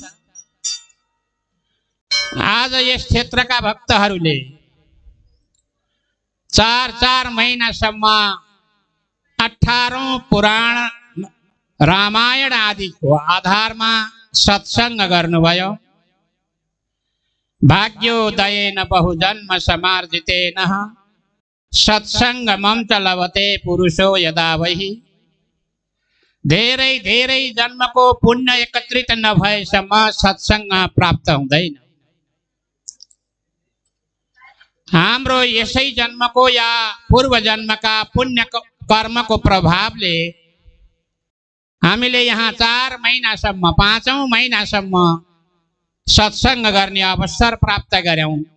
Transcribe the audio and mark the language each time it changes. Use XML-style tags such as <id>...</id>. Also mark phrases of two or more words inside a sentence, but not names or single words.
<ne>आज यस क्षेत्रका भक्तहरूले 4 महिनासम्म 18औं पुराण रामायण आदिको आधारमा सत्संग गर्नुभयो।</ne> <sa>भाग्योदयेन बहुजन्म समार्जितेन सत्संगमं च लभते पुरुषो यदा वही।</sa> <ne>धेरै धेरै जन्मको पुण्य एकत्रित नभएसम्म सत्संग प्राप्त हुँदैन। हाम्रो यसै जन्मको या पूर्व जन्मका पुण्य कर्मको प्रभावले हामीले यहाँ 4 महिनासम्म 5औं महिनासम्म सत्संग गर्ने अवसर प्राप्त गर्यौं।</ne>